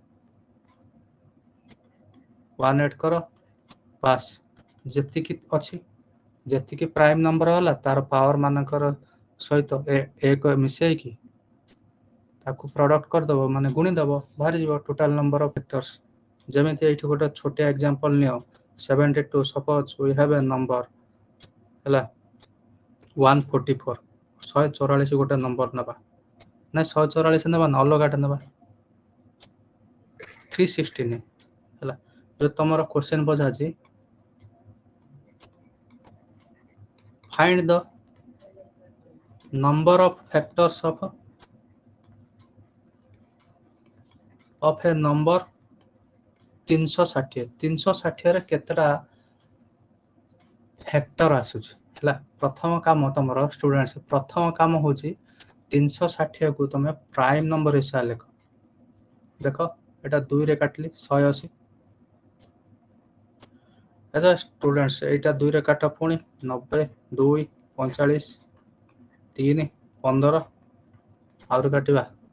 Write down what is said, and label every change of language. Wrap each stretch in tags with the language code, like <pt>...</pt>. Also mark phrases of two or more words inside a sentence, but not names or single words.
<or>1 ଆଡ୍ କର, ବାସ୍ ଯେତିକି ଅଛି, ଯେତିକି</or> <en>prime number</en> <or>ହେଲା ତାର ପାୱାର ମାନଙ୍କର ସହିତ ଏକ ମିଶେଇକି ତାକୁ ପ୍ରଡକ୍ଟ କରିଦବ, ମାନେ ଗୁଣିଦବ, ବାହାରିଯିବ</or> <en>total number of factors.</en> <or>ଯେମିତି ଏଇଠି ଗୋଟେ ଛୋଟିଆ ଏକ୍ସାମ୍ପଲ ନିଅ, 72</or> <en>suppose we have a number</en> <or>ହେଲା 144, 144 ଗୋଟେ ନମ୍ବର ନେବା, ନାଇଁ 144 ନେବା ନା ଅଲଗାଟା ନେବା, 316 ହେଲା। ଯଦି ତମର କ୍ୱେଶ୍ଚନ ପଚାରୁଛି</or> <en>find the number of factors of a number</en> <or>360, 360 ରେ କେତେଟା ଫ୍ୟାକ୍ଟର ଆସୁଛି ହେଲା। ପ୍ରଥମ କାମ ତମର ଷ୍ଟୁଡେଣ୍ଟସ୍, ପ୍ରଥମ କାମ ହଉଛି 360 କୁ ତମେ</or> <en>prime number</en> <or>ହିସାବରେ ଲେଖ। ଦେଖ ଏଟା 2 ରେ କାଟିଲି 180, ଆଚ୍ଛା ଷ୍ଟୁଡେଣ୍ଟସ୍ ଏଇଟା 2 ରେ କାଟ, ପୁଣି 90, 2 45, 3 15, ଆହୁରି କାଟିବା,</or>